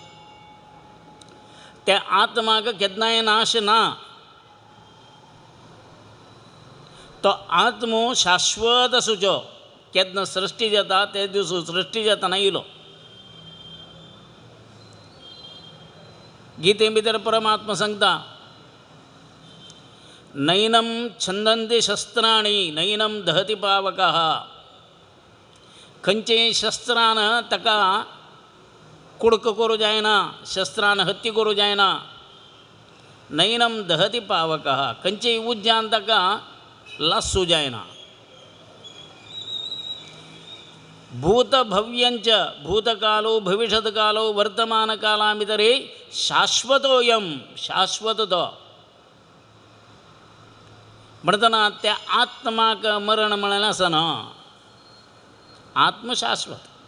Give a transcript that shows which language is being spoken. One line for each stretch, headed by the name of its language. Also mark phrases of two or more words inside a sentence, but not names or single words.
Konkani: त्या आत्माक केन्नाय नाश ना। तो आत्मो शाश्वत आसूचो केदन सृष्टी जाता ते दिवस सृष्टी जातना इलो गीते भितर परमात्मा सांगता
Sanskrit: नैनम छंदंती शस्त्राणी नैनम दहती पावकः
Konkani: खंचे शस्त्रान तका कुडक करू जायना शस्त्रान हत्ती करू जायना
Sanskrit: नैनम दहती पावकः
Konkani: खंचे उज्जान तका लासू जायना भूतभव्यंच भूतकालो भविष्यत्कालो वर्तमानकालामितरे शाश्वतोयम शाश्वततो म्हणतना त्या आत्माक मरण म्हळें आसा न्हय आत्मशाश्वत